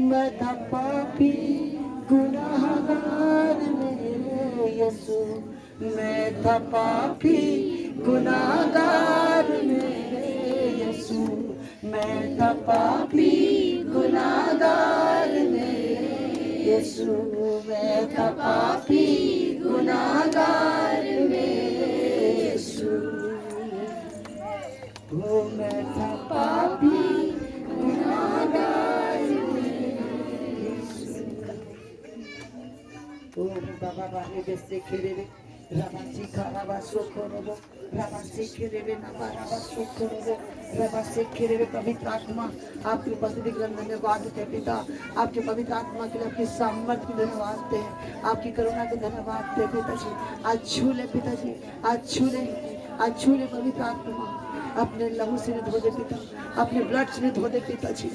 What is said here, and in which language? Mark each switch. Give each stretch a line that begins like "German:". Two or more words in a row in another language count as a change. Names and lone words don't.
Hindi: मैं था पापी गुनाहगार मेरे यीशु, मैं था पापी गुनाहगार मेरे यीशु, मैं था पापी गुनाहगार मेरे यीशु, मैं था पापी गुनाहगार मेरे यीशु। ओ मैं था पापी गुनाहगार मेरे यीशु। ओ बाबा बारे बेसे खेरे राबासी खाराबा सोखोरोबो राबासी खेरे ना बाराबा सोखोरोबो राबासी खेरे। पवित्र आत्मा आपकी उपस्थिति के लिए धन्यवाद देते पिता, आपके पवित्र आत्मा के लिए आपकी सामर्थ के धन्यवाद दे, आपकी करुणा के धन्यवाद दे पिताजी। आज छू ले पिताजी, आज छू ले, आज छू ले पवित्र आत्मा, अपने लहू से धो दे पिता, अपने ब्लड से धो दे पिताजी।